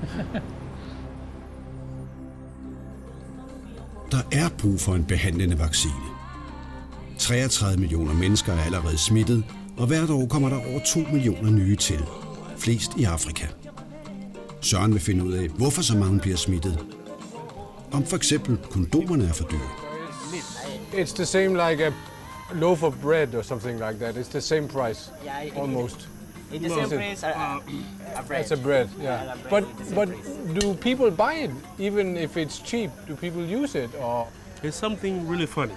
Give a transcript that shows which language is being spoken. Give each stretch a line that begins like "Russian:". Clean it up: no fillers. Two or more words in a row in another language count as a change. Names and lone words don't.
Danish: Der er brug for en behandlende vaccine. 33 millioner mennesker er allerede smittet, og hvert år kommer der over 2 millioner nye til. Flest i Afrika. Søren vil finde ud af, hvorfor så mange bliver smittet. Om for eksempel kondomerne er for dyre.
English: It's the same like a loaf of bread or something like that. It's the same price, almost. It's the same price a bread. It's a bread, yeah. But do people buy it even if it's cheap? Do people use it or? It's something really funny.